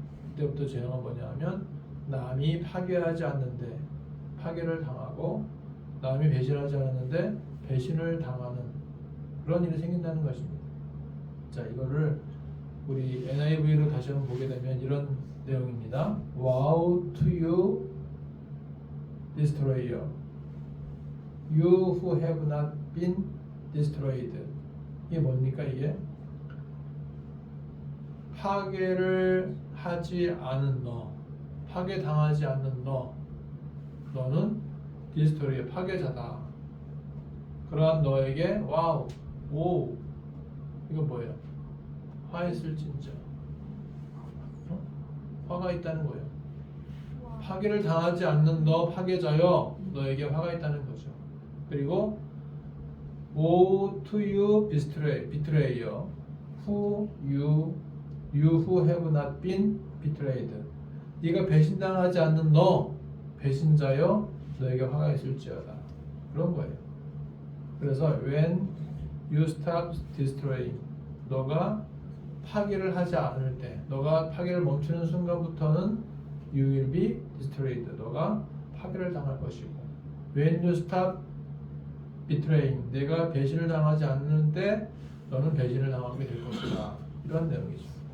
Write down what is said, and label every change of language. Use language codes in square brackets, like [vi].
[ko] 그때부터 재앙은 뭐냐 하면 남이 파괴하지 않는데 파괴를 당하고 남이 배신하지 않았는데 배신을 당하는 그런 일이 생긴다는 것입니다. 자, 이거를 우리 NIV로 다시 한번 보게 되면 이런 내용입니다. [en] Woe to you, destroyer, you who have not been destroyed. [ko] 이게 뭡니까 이게? 파괴를 하지 않은 너, 파괴당하지 않는 너는 디스토리의 파괴자다. 그러한 너에게 와우, 오, 이거 뭐예요? 화 있을진저, 화가 있다는 거예요. 파괴를 당하지 않는 너 파괴자여, 너에게 화가 있다는 거죠. 그리고 [en] woe to you betrayer, who you who have not been betrayed. [ko] 네가 배신당하지 않는 너 배신자여, 너에게 화가 있을지어다. 그런 거예요. 그래서 [en] when you stop destroying, [ko] 너가 파괴를 하지 않을 때, 너가 파괴를 멈추는 순간부터는 [en] you will be destroyed, [ko] 너가 파괴를 당할 것이고, [en] when you stop betraying, [ko] 내가 배신을 당하지 않는 때 너는 배신을 당하게 될 것이다. 이런 내용이죠.